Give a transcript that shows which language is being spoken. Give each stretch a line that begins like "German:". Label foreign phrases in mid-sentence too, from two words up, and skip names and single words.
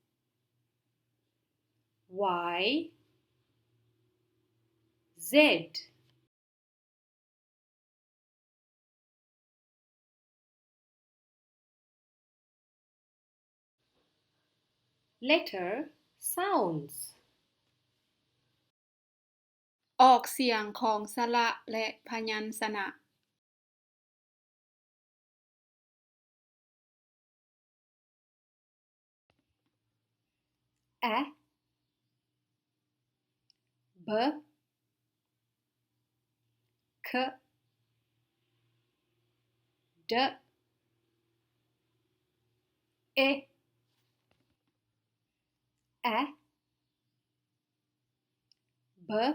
English: Y Z Letter sounds
Thai: ออกเสียงของสระและพยัญชนะ
English: A B K D E A B